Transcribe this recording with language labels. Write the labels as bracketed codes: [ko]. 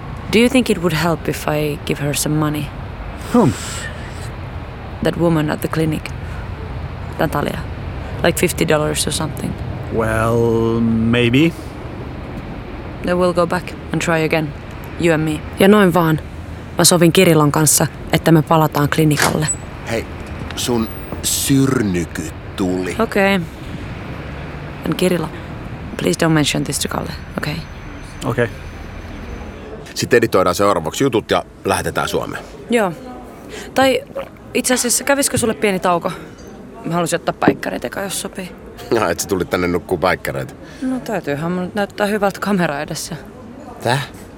[en] Do you think it would help if I give her some money? Whom? That woman at the clinic. Natalia. Like $50 or something. Well, maybe. Then we'll go back and try again. You and me. [fi] Ja noin vaan. Mä sovin Kirillon kanssa, että me palataan klinikalle. Hei, sun syrnyky tuli. Okei. [en] And Kirilla, please don't mention this to Kalle, okay? Okay. [fi] Sitten editoidaan seuraavaksi jutut ja lähetetään Suomeen. Joo. Tai itse asiassa kävisikö sulle pieni tauko? Mä haluaisin ottaa päikkäreitä eka, jos sopii. No, et sä tulit tänne nukkuu päikkäreitä? No täytyyhän mun näyttää hyvältä kamera edessä. Täh?